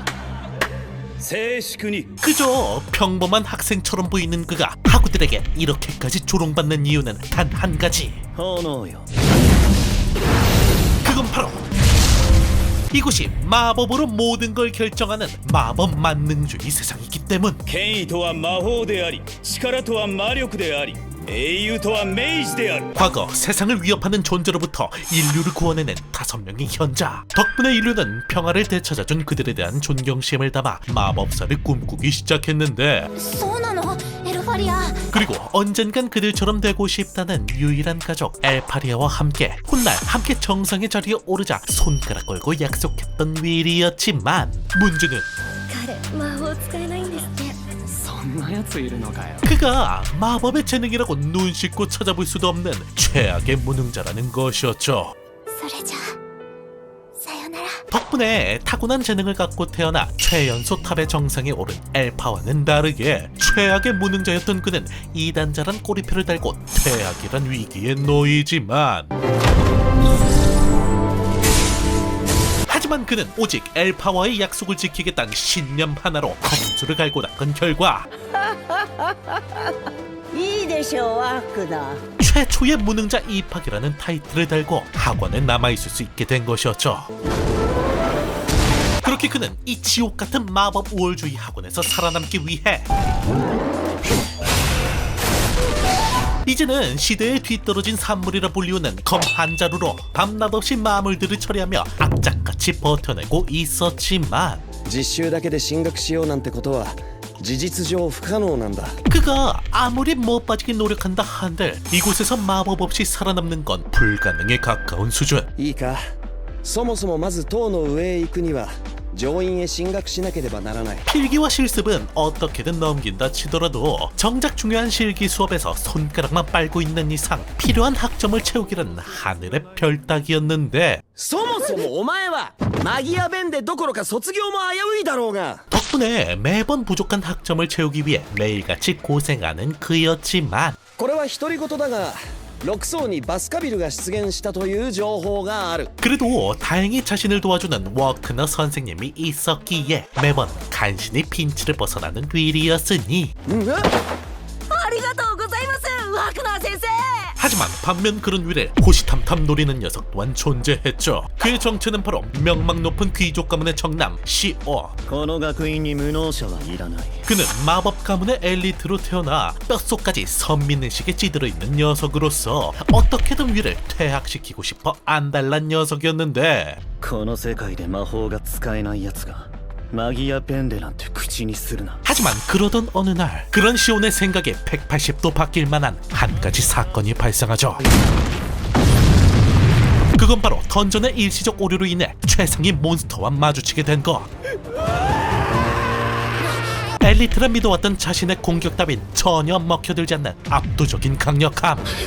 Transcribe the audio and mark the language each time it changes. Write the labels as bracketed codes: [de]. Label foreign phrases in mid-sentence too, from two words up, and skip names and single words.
[ko] 그저 평범한 학생처럼 보이는 그가 학우들에게 이렇게까지 조롱받는 이유는 단 한 가지. 그건 바로 이곳이 마법으로 모든 걸 결정하는 마법 만능주의 세상이기 때문. [ja] 権威とは魔法であり、力とは魔力であり、英雄とは明治である。 [ko] 과거 세상을 위협하는 존재로부터 인류를 구원해낸 5명의 현자. 덕분에 인류는 평화를 되찾아준 그들에 대한 존경심을 담아 마법사를 꿈꾸기 시작했는데, [ja] そうなのエルファリア [ko] 그리고 언젠간 그들처럼 되고 싶다는 유일한 가족 엘파리아와 함께 훗날 함께 정상의 자리에 오르자 손가락 걸고 약속했던 윌이었지만, 문제는 [ja] 彼魔法使えないんですって [ko] 그가 마법의 재능이라고 눈 씻고 찾아볼 수도 없는 최악의 무능자라는 것이었죠. [ja] それじゃあさよなら [ko] 덕분에 타고난 재능을 갖고 태어나 최연소 탑의 정상에 오른 엘파와는 다르게 최악의 무능자였던 그는 이단자란 꼬리표를 달고 퇴학이란 위기에 놓이지만, 하지만 그는 오직 엘파와의 약속을 지키겠다는 신념 하나로 검수를 갈고 닦은 결과 [ja] いいでしょうワークナ [ko] 최초의 무능자 입학이라는 타이틀을 달고 학원에 남아있을 수 있게 된 것이었죠. 그렇게 그는 이 지옥 같은 마법 우월주의 학원에서 살아남기 위해 이제는 시대에 뒤떨어진 산물이라 불리우는 검한자루로 밤낮 없이 마물들을 처리하며 악착같이 버텨내고 있었지만, [ja] 実習だけで進学しようなんてことは事実上不可能なんだ [ko] 그가 아무리 못 빠지게 노력한다 한들 이곳에서 마법 없이 살아남는 건 불가능에 가까운 수준. [ja] いいかそもそもまず塔の上へ行くには上院へ進学しなければならない [ko] 필기와 실습은 어떻게든 넘긴다 치더라도 정작 중요한 실기 수업에서 손가락만 빨고 있는 이상 필요한 학점을 채우기란 하늘의 별 따기였는데, [ja] そもそもお前はマギア弁でどころか卒業も危ういだろうが [ko] 덕분에 매번 부족한 학점을 채우기 위해 매일같이 고생하는 그였지만, [ja] これは独り言だが6層にバスカビルが出現したという情報がある [ko] 그래도 다행히 자신을 도와주는 워크너 선생님이 있었기에 매번 간신히 핀치를 벗어나는 윌이었으니, [ja] ありがとうございますワークナー先生 [ko] 하지만 반면 그런 위를 호시탐탐 노리는 녀석 또한 존재했죠. 그의 정체는 바로 명망 높은 귀족 가문의 정남 시오. [ja] この学院に無能者はいらない。 [ko] 그는 마법 가문의 엘리트로 태어나 뼛속까지 선민의식에 찌들어 있는 녀석으로서 어떻게든 위를 퇴학시키고 싶어 안달난 녀석이었는데, [ja] この世界で魔法が使えない奴がマギアペンデなんて口にするな。 [ko] 하지만 그러던 어느 날 그런 시온의 생각에 180도 바뀔 만한 한 가지 사건이 발생하죠. 그건 바로 던전의 일시적 오류로 인해 최상위 몬스터와 마주치게 된 것. 엘리트라 믿어왔던 자신의 공격 따윈 전혀 먹혀들지 않는 압도적인 강력함.